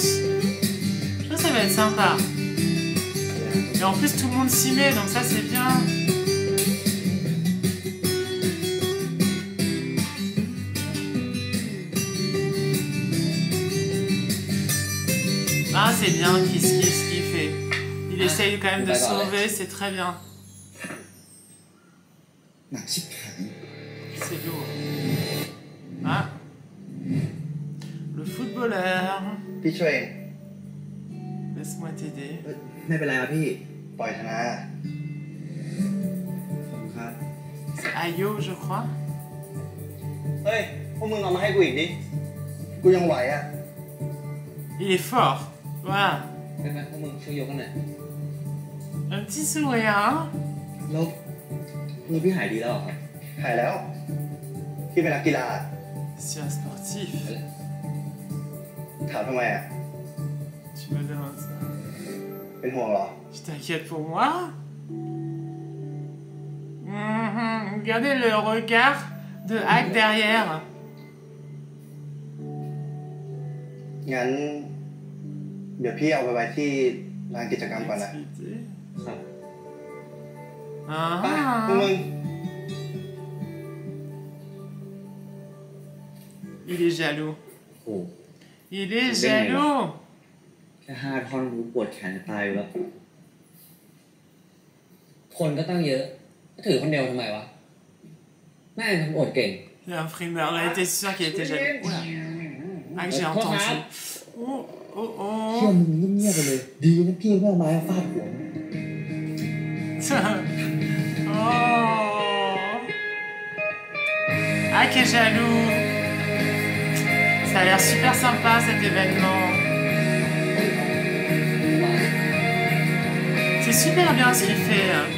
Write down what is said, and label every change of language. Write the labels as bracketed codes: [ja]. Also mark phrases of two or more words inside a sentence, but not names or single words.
[fr] Je pense que ça va être sympa. Et en plus, tout le monde s'y met, donc ça, c'est bien. Ah, c'est bien ce qu'il fait. Il essaye quand même de sauver, c'est très bien. [th] หนักชิบหาย [fr] C'est lourd. Ah. Le footballeur. [th] พี่ช่วยเอง [fr] Laisse-moi t'aider. [th] ไม่เป็นไรครับพี่ ปล่อยธนาขอบคุณครับ [fr] C'est Ayo, je crois. [th] เฮ้ย พวกมึงเอามาให้กูอีกดิ กูยังไหวอ่ะ [fr] Il est fort. Voilà. [th] เป็นไหมพวกมึงช่วยยกกันหน่อย [fr] Un petit sourire, hein. [th] แล้วพี่หายดีแล้วเหรอครับ หายแล้ว พี่เป็นนักกีฬา [fr] C'est un sportif. [th] ถามทำไมอ่ะ [fr] Tu me demandes ça. [th] เป็นห่วงเหรอ [fr] Tu t'inquiètes pour moi? Regardez le regard de Hak derrière. [th] งั้น เดี๋ยวพี่เอาไปไว้ที่ลานกิจกรรมก่อนนะ [fr] Activité. [th] ครับ ไปพวก [fr] Ah. [th] มึง [fr] Il est jaloux. [th] โอ้ [fr] Il est jaloux. [th] แค่5 ท่อนรู้ปวดแขนจะตายอยู่แล้ว คนก็ตั้งเยอะก็ถือคนเดียวทำไมวะ แม่งทำอดเก่ง [fr] Il y a un frimeur. On était sûr qu'il était jaloux. Oula. Ah, que j'ai entendu. Oh, oh, [th] เชื่อ [fr] oh. [th] มึงเงียบๆไปเลย ดีนะพี่ไม่เอาไม้ฟาดหัว [fr] Oh. Ah, qui est jaloux. Ça a l'air super sympa cet événement. C'est super bien ce qu'il fait.